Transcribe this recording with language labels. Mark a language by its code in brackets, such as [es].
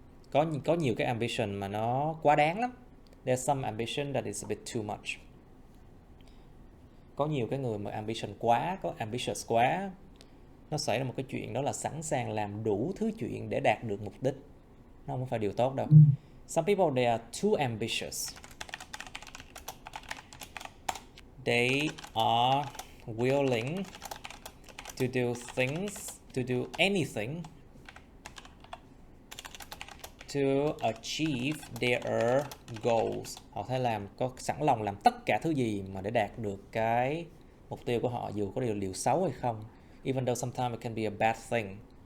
[vi] Có nhiều cái ambition mà nó quá đáng lắm. [en] There's some ambition that is a bit too much. [vi] Có nhiều cái người mà ambition quá, có ambitious quá, nó xảy ra một cái chuyện đó là sẵn sàng làm đủ thứ chuyện để đạt được mục đích. Nó không phải điều tốt đâu. [en] Some people, they are too ambitious. They are willing to do things, to do anything to achieve their goals. [vi] Họ sẽ có sẵn lòng làm tất cả thứ gì mà để đạt được cái mục tiêu của họ, dù có điều xấu hay không. [en] Even though sometimes it can be a bad thing.